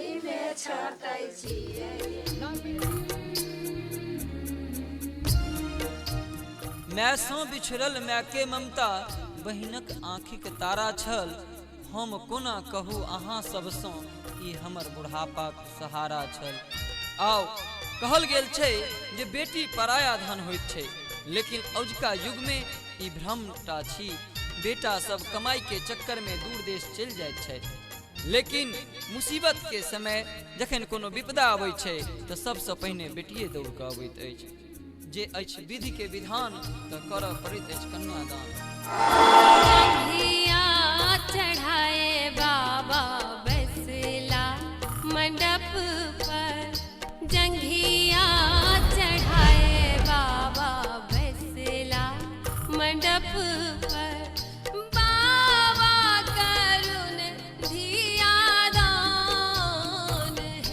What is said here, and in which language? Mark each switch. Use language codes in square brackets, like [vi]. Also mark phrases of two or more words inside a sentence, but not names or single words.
[mai] मैसों बिछड़ल मैके ममता बहिनक आँखिक तारा छल। हम कोना कहू अहाँ सबसँ ई हमर बुढ़ापाक सहारा छल। आओ कहल गेल छै जे बेटी पराया धन होइत छै, लेकिन अजुका युग में ई भ्रमटा छी। बेटा सब कमाई के चक्कर में दूर देश चलि जाइत छै, लेकिन मुसीबत के समय जखन कोनो विपदा अबैत छै तऽ सबसँ पहिने बेटिए दौड़ कऽ अबैत अछि। जे अछि विधि के विधान तऽ करऽ पड़ैत अछि कन्यादान। जंघिया चढ़ाए बाबा बैसला मंडप पर। जंघिया चढ़ाए बाबा बैसला मंडप पर। बाबा करुण धिया दान है।